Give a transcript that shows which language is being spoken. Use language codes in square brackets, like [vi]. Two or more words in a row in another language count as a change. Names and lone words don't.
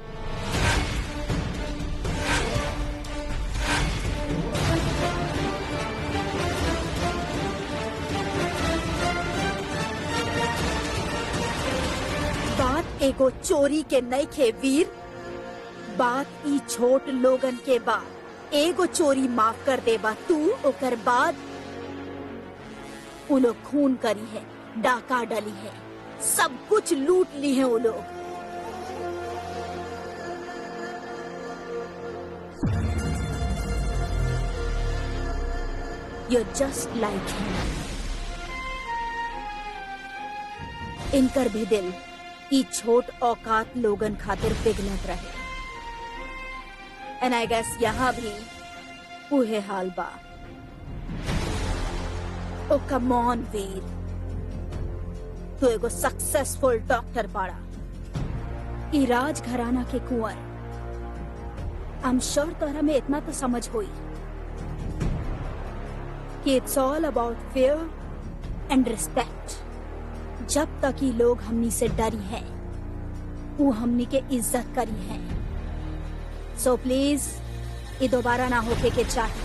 [bho] बात एगो चोरी के नहीं खे वीर, बात ई छोट लोगन के बा। एगो चोरी माफ कर देबा तू, ओकर बाद उ लोग खून करी है, डाका डली है, सब कुछ लूट ली है वो लोग। [en] You're just like him. [bho] इनकर भी दिल ई छोट औकात लोगन खातिर पिघलत रहे। [en] And I guess [bho] यहाँ भी उहे हाल बा। [en] Oh come on [bho] वीर, तू एगो [en] successful doctor [bho] बाड़ा, ई राज घराना के कुंवर। [en] I am sure [bho] तोहरा में इतना तो समझ होई कि [en] it's all about fair and respect. [bho] जब तक ये लोग हमनी से डरी हैं, वो हमनी के इज्जत करी हैं। [en] So please [bho] ये दोबारा ना होके के चाहिए।